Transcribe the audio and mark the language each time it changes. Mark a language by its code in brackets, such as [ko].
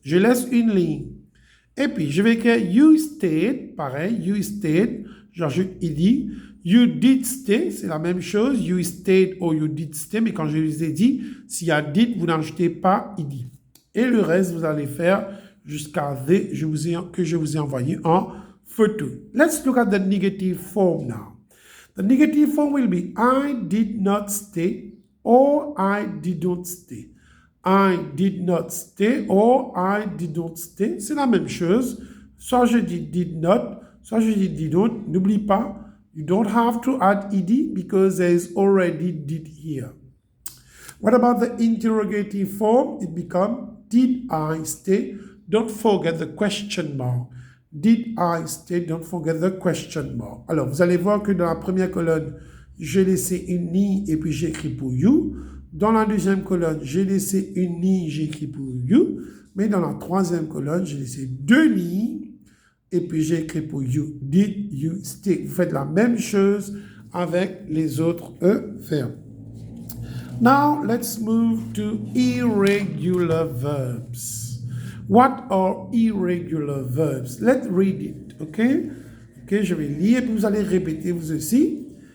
[fr] Je laisse une ligne. Et puis, je vais écrire [en] you stayed, [fr] pareil, you stayed, j'ajoute id. [en] You did stay, [fr] c'est la même chose. [en] You stayed or you did stay, [fr] mais quand je les ai dit, s'il y a did, vous n'ajoutez pas id. Et le reste, vous allez faire jusqu'à the que je vous ai envoyé en photo. [en] Let's look at the negative form now. The negative form will be I did not stay or I didn't stay. I did not stay or I didn't stay. [fr] C'est la même chose. Soit je dis did not, soit je dis didn't. N'oublie pas, [en] you don't have to add ed because there is already did here. What about the interrogative form? It becomes did I stay? Don't forget the question mark. Did I stay? Don't forget the question mark. [fr] Alors, vous allez voir que dans la première colonne, j'ai laissé une ligne et puis j'ai écrit pour you. Dans la deuxième colonne, j'ai laissé une ligne, j'ai écrit pour you. Mais dans la troisième colonne, j'ai laissé deux lignes et puis j'ai écrit pour you. [en] Did you stay? [fr] Vous faites la même chose avec les autres verbes. [en] Now, let's move to irregular verbs. What are irregular verbs? Let's read it, okay? [fr] Ok, je vais lire et puis vous allez répéter vous aussi.